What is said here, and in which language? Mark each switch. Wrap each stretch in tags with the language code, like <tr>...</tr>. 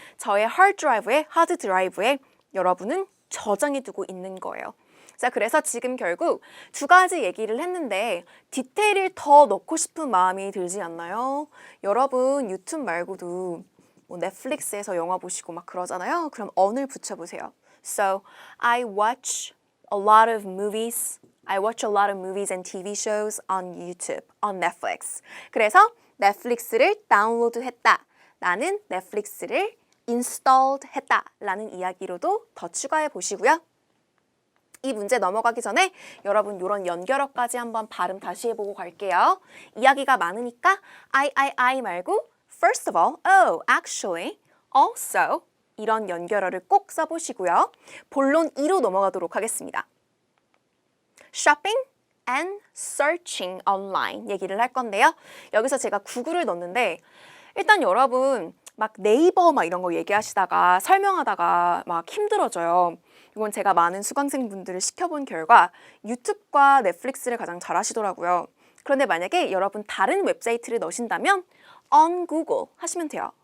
<ko>저의 hard drive에, 하드 드라이브에 여러분은 저장해 두고 있는 거예요. 자, 그래서 지금 결국 두 가지 얘기를 했는데 디테일을 더 넣고 싶은 마음이 들지 않나요? 여러분 유튜브 말고도 넷플릭스에서 영화 보시고 막 그러잖아요. 그럼 on을 붙여보세요.</ko> <en>So, I watch a lot of movies. I watch a lot of movies and TV shows on YouTube, on Netflix.</en> <ko>그래서 넷플릭스를 다운로드했다. 나는 넷플릭스를 installed 했다. 라는 이야기로도 더 추가해 보시고요. 이 문제 넘어가기 전에 여러분 이런 연결어까지 한번 발음 다시 해보고 갈게요. 이야기가 많으니까 I 말고 first of all, oh, actually, also 이런 연결어를 꼭 써보시고요. 본론 2로 넘어가도록 하겠습니다.</ko> <en>Shopping and searching online</en> <ko>얘기를 할 건데요. 여기서 제가 구글을 넣었는데 일단 여러분 막 네이버 막 이런 거 얘기하시다가 설명하다가 막 힘들어져요. 이건 제가 많은 수강생분들을 시켜본 결과 유튜브과 넷플릭스를 가장 잘 하시더라고요. 그런데 만약에 여러분 다른 웹사이트를 넣으신다면 on Google 하시면 돼요.</ko>